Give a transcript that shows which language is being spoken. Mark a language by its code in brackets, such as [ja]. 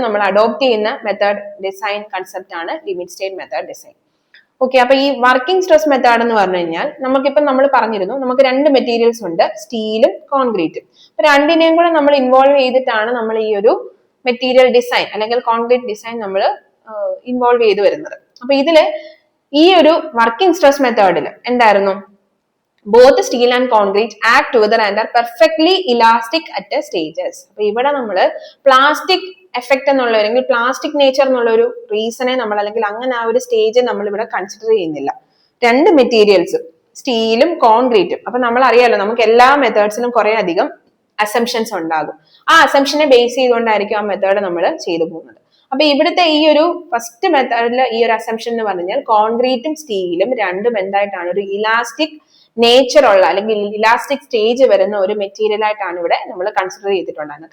[ml] നമ്മൾ അഡോപ്റ്റ് ചെയ്യുന്ന method design concept ആണ് limit state method design. Okay, അപ്പൊ ഈ വർക്കിംഗ് സ്ട്രെസ് മെത്തേഡ് എന്ന് പറഞ്ഞു കഴിഞ്ഞാൽ നമുക്കിപ്പം നമ്മൾ പറഞ്ഞിരുന്നു, നമുക്ക് 2 മെറ്റീരിയൽസ് ഉണ്ട്, സ്റ്റീലും കോൺക്രീറ്റും. അപ്പൊ രണ്ടിനെയും കൂടെ നമ്മൾ ഇൻവോൾവ് ചെയ്തിട്ടാണ് നമ്മൾ ഈ ഒരു മെറ്റീരിയൽ ഡിസൈൻ അല്ലെങ്കിൽ കോൺക്രീറ്റ് ഡിസൈൻ നമ്മൾ ഇൻവോൾവ് ചെയ്ത് വരുന്നത്. അപ്പൊ ഇതില് ഈ ഒരു വർക്കിംഗ് സ്ട്രെസ് മെത്തേഡിൽ എന്തായിരുന്നു, [en] both steel and concrete act together and are perfectly elastic at a stages. [ml] അപ്പൊ ഇവിടെ നമ്മൾ പ്ലാസ്റ്റിക് എഫക്ട് എന്നുള്ള അല്ലെങ്കിൽ പ്ലാസ്റ്റിക് നേച്ചർ എന്നുള്ള ഒരു റീസണെ നമ്മൾ അല്ലെങ്കിൽ അങ്ങനെ ആ ഒരു സ്റ്റേജ് നമ്മൾ ഇവിടെ കൺസിഡർ ചെയ്യുന്നില്ല. 2 മെറ്റീരിയൽസും സ്റ്റീലും കോൺക്രീറ്റും. അപ്പൊ നമ്മൾ അറിയാലോ, നമുക്ക് എല്ലാ മെത്തേഡ്സിലും കുറെ അധികം അസംഷൻസ് ഉണ്ടാകും. ആ അസംഷനെ ബേസ് ചെയ്തുകൊണ്ടായിരിക്കും ആ മെത്തേഡ് നമ്മൾ ചെയ്തു പോകുന്നത്. അപ്പൊ ഇവിടുത്തെ ഈ ഒരു ഫസ്റ്റ് മെത്തേഡിൽ ഈ ഒരു അസംഷൻ എന്ന് പറഞ്ഞാൽ കോൺക്രീറ്റും സ്റ്റീലും രണ്ടും എന്തായിട്ടാണ് ഒരു ഇലാസ്റ്റിക് നേച്ചർ ഉള്ള അല്ലെങ്കിൽ ഇലാസ്റ്റിക് സ്റ്റേജ് വരുന്ന ഒരു മെറ്റീരിയൽ ആയിട്ടാണ് ഇവിടെ നമ്മൾ കൺസിഡർ ചെയ്തിട്ടുണ്ടായിരുന്നത്.